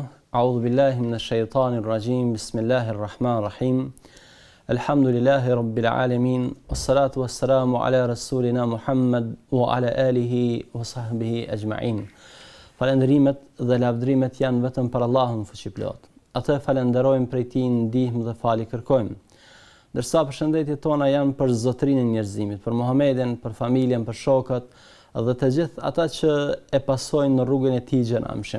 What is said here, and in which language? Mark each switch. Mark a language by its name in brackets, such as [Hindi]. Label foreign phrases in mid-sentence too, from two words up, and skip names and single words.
[Arabic] أعوذ بالله من الشيطان الرجيم. بسم الله الرحمن الرحيم. الحمد لله رب العالمين. والصلاة والسلام على رسولنا محمد وعلى آله وصحبه أجمعين. [Albanian] Falendrimet dhe lavdrimet janë vetëm për Allahun fuqiplot. Atë falenderojmë prej tij ndihmë dhe falë kërkojmë. Ndërsa përshëndetjet tona janë për zotërinë e njerëzimit, për Muhamedin, për familjen, për shokët dhe të gjithë ata që e pasojnë në rrugën e tij xhenamshëm.